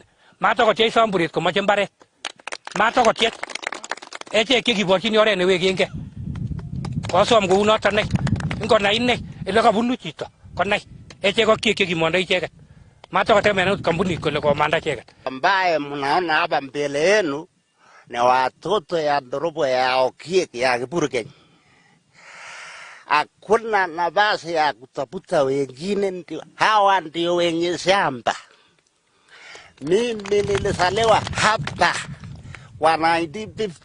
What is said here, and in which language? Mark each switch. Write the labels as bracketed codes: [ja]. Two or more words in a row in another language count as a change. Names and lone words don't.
[kln] Matakotyech Samburet komoche mbaret. Matakotyech. Echek chekiborchini oret newekengei. Kosom kounoto nei. Ngonai inei ele kabunu chito konai. Echek ak chekimondoi icheket. Matakotemen kampuni kole komanda icheket. [sw] Ambaye mnaona hapa mbele yenu ni watoto ya dorobo ya Okiek ya Kibulgeny. Hakuna nafasi ya kutafuta wengine, hawa ndio wenye shamba. Mimi nilizaliwa hapa kwa 1950.